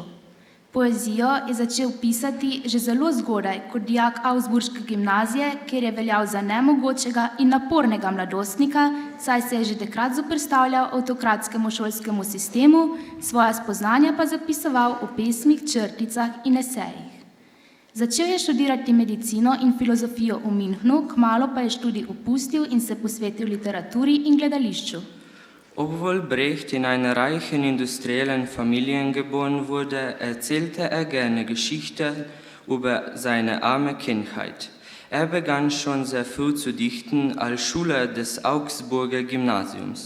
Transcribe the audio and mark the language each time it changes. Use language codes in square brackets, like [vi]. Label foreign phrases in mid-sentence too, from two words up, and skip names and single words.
[sl] Poezijo je začel pisati že zelo zgodaj, kot dijak Augsburške gimnazije, kjer je veljal za nemogočega in napornega mladostnika, saj se je že takrat zoperstavljal avtokratskemu šolskemu sistemu, svoja spoznanja pa zapisoval v pesmih, črticah in esejih. Začel je študirati medicino in filozofijo v Münchnu, kmalu pa je študij opustil in se posvetil literaturi in gledališču. [de] Obwohl Brecht in einer reichen industriellen Familie geboren wurde, erzählte er gerne Geschichten über seine arme Kindheit. Er begann schon sehr früh zu dichten als Schüler des Augsburger Gymnasiums.